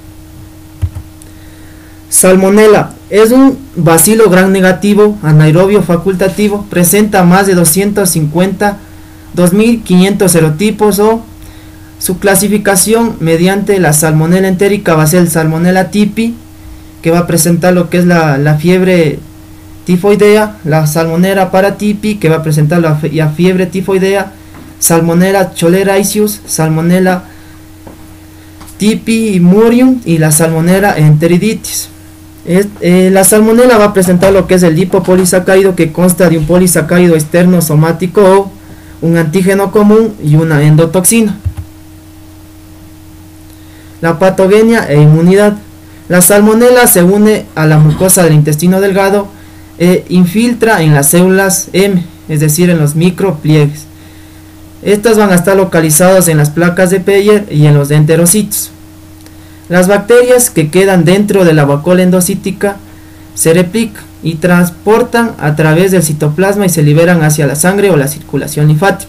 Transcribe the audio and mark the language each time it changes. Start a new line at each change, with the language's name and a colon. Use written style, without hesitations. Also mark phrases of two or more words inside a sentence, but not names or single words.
Spanish: Salmonella es un bacilo gram negativo anaerobio facultativo, presenta más de 2.500 serotipos o su clasificación mediante la salmonella entérica va a ser el Salmonella tipi, que va a presentar lo que es la fiebre tifoidea, la Salmonella paratipi, que va a presentar la fiebre tifoidea, Salmonella choleraisius, Salmonella tipi murium y la Salmonella enteriditis. La salmonella va a presentar lo que es el lipopolisacárido, que consta de un polisacárido externo somático o un antígeno común y una endotoxina. La patogenia e inmunidad. La salmonella se une a la mucosa del intestino delgado e infiltra en las células M, es decir, en los micropliegues. Estas van a estar localizadas en las placas de Peyer y en los enterocitos. Las bacterias que quedan dentro de la vacuola endocítica se replican y transportan a través del citoplasma y se liberan hacia la sangre o la circulación linfática.